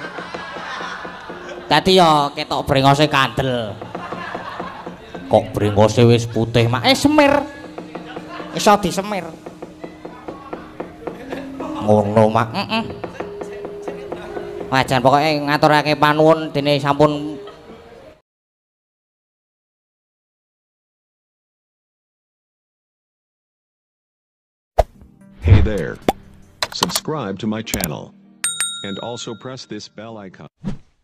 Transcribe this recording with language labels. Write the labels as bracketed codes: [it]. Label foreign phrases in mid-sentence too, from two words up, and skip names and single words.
[jv] Dadi ya ketok brengose kandel. Kok brengose wis putih, Mak? Semir. Iso disemir. Ngono, Mak. Wajan pokoke ngaturake panuwun dene sampun. [en] Hey there. Subscribe to my channel. And also press this bell icon.